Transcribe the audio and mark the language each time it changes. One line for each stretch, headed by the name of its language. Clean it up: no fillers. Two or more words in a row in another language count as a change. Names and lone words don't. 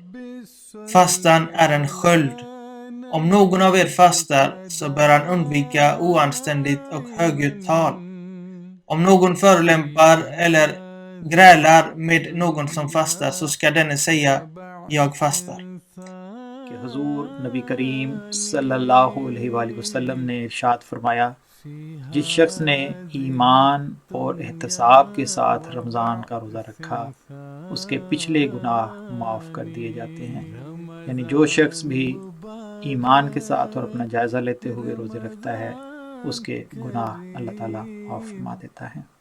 Swedish: Fastan är en sköld. Om någon av er fastar så bör han undvika oanständigt och högljutt tal. Om någon förolämpar eller grälar med någon som fastar så ska denne säga: jag fastar.
Urdu: کہ حضور نبی کریم
Arabic: صلی اللہ علیہ وآلہ وسلم
Urdu: نے ارشاد فرمایا، جس شخص نے ایمان اور احتساب کے ساتھ رمضان کا روزہ رکھا اس کے پچھلے گناہ معاف کر دیے جاتے ہیں. یعنی جو شخص بھی ایمان کے ساتھ اور اپنا جائزہ لیتے ہوئے روزے رکھتا ہے اس کے گناہ اللہ تعالیٰ معاف فرما دیتا ہے.